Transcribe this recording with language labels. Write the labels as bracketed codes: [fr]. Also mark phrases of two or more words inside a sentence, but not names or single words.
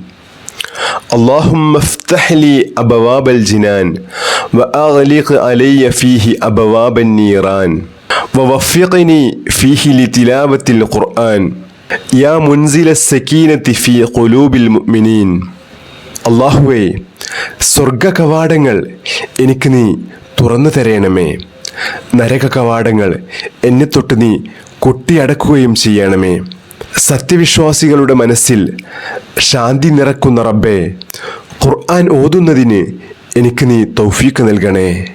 [ar] اللهم افتح لي أبواب الجنان وأغلق علي فيه أبواب النيران ووفقني فيه لتلاوة القرآن يا منزل السكينة في قلوب المؤمنين. [ml] അല്ലാഹുവേ, സ്വർഗ കവാടങ്ങൾ എനിക്ക് നീ തുറന്നു തരയണമേ. നരക കവാടങ്ങൾ എന്നെ തൊട്ട് നീ കൊട്ടിയടക്കുകയും ചെയ്യണമേ. സത്യവിശ്വാസികളുടെ മനസ്സിൽ ശാന്തി നിറക്കുന്ന റബ്ബേ, ഖുർആൻ ഓതുന്നതിന് എനിക്ക് നീ തൗഫീഖ് നൽകണേ.